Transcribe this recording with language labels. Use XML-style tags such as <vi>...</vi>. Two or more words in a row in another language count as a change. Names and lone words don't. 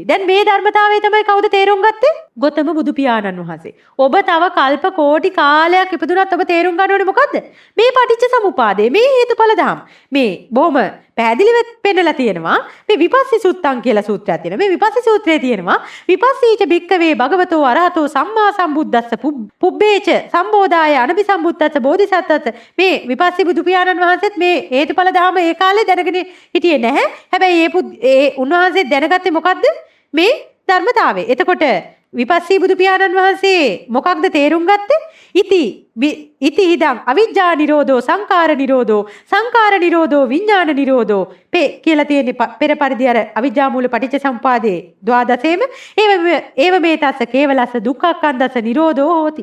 <si>දැන් මේ ධර්මතාවය තමයි කවුද තේරුම් ගත්තේ? ගෞතම බුදු පියාණන් වහන්සේ. ඔබ තව කල්ප කෝටි කාලයක් ඉපදුනත් ඔබ තේරුම් ගන්න ඕනේ මොකද්ද? මේ පටිච්ච සමුපාදේ, මේ හේතුඵල ධම්. මේ බොහොම පැහැදිලිව පෙන්නලා තියෙනවා. මේ විපස්සී සුත්තං කියලා සූත්‍රයක් තියෙනවා. මේ විපස්සී සූත්‍රයේ තියෙනවා</si> <pi>විපස්සීච භික්කවේ භගවතෝ අරහතෝ සම්මා සම්බුද්දස්ස පුබ්බේච සම්බෝධාය අනපි සම්බුද්දස්ස බෝධිසත්වත.</pi> <si>මේ විපස්සී බුදු පියාණන් වහන්සේත් මේ හේතුඵල ධම ඒ කාලේ දැනගෙන හිටියේ නැහැ. හැබැයි ඒ උන්වහන්සේ දැනගත්තේ මොකද්ද? මේ ධර්මතාවය. එතකොට විපස්සී බුදු පියාණන් වහන්සේ මොකක්ද තේරුම් ගත්තේ?</si> <pi>ඉති හිදං අවිජ්ජා නිරෝධෝ සංකාර නිරෝධෝ සංකාර නිරෝධෝ විඥාන නිරෝධෝ</pi> <si>කියලා තියෙන්නේ පෙර පරිදි අර</si> <pi>අවිජ්ජා මූල පටිච්ච සම්පාදේ ද්වාදසේම ඒව මේ තස්ස කේවලස්ස දුක්ඛක්ඛන්දස්ස නිරෝධෝ හෝති.</pi>